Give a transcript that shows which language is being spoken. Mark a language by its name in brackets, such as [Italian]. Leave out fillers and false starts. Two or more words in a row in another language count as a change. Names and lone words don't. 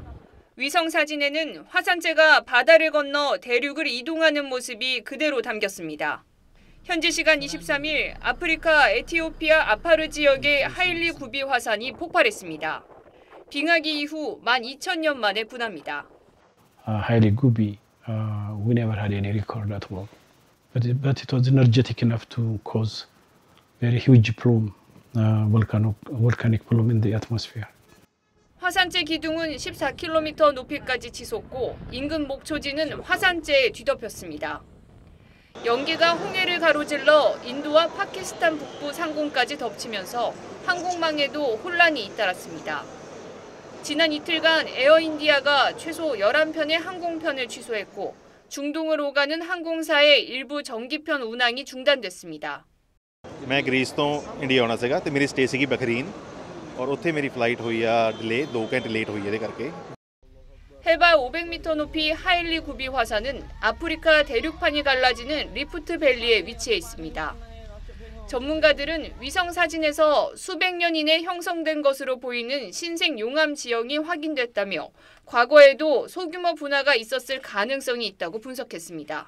[Korean] 위성 사진에는 화산재가 바다를 건너 대륙을 이동하는 모습이 그대로 담겼습니다. 현지 시간 23일 아프리카 에티오피아 아파르 지역의 하일리 구비 화산이 폭발했습니다. 빙하기 이후 12,000년 만에 분화입니다. [English] Haile Gubi, we never had any record at all, but it was energetic enough to cause very huge plume, volcanic plume in the atmosphere. [Korean] 화산재 기둥은 14km 높이까지 치솟고 인근 목초지는 화산재에 뒤덮였습니다. 연기가 홍해를 가로질러 인도와 파키스탄 북부 상공까지 덮치면서 항공망에도 혼란이 잇따랐습니다. 지난 이틀간 에어인디아가 최소 11편의 항공편을 취소했고 중동으로 가는 항공사의 일부 정기편 운항이 중단됐습니다. [Punjabi] ਮੈਂ ਗ੍ਰੀਸ ਤੋਂ ਇੰਡੀਆ ਆਣਾ ਸੀਗਾ ਤੇ ਮੇਰੀ ਸਟੇ ਸੀਗੀ ਬਖਰੀਨ ਔਰ ਉੱਥੇ ਮੇਰੀ ਫਲਾਈਟ ਹੋਈ ਆ ਡਿਲੇ 2 ਘੰਟੇ ਲੇਟ ਹੋਈ ਇਹਦੇ ਕਰਕੇ. [Korean] 해발 500m 높이 하일리 구비 화산은 아프리카 대륙판이 갈라지는 리프트 밸리에 위치해 있습니다. 전문가들은 위성 사진에서 수백 년 이내 형성된 것으로 보이는 신생 용암 지형이 확인됐다며 과거에도 소규모 분화가 있었을 가능성이 있다고 분석했습니다.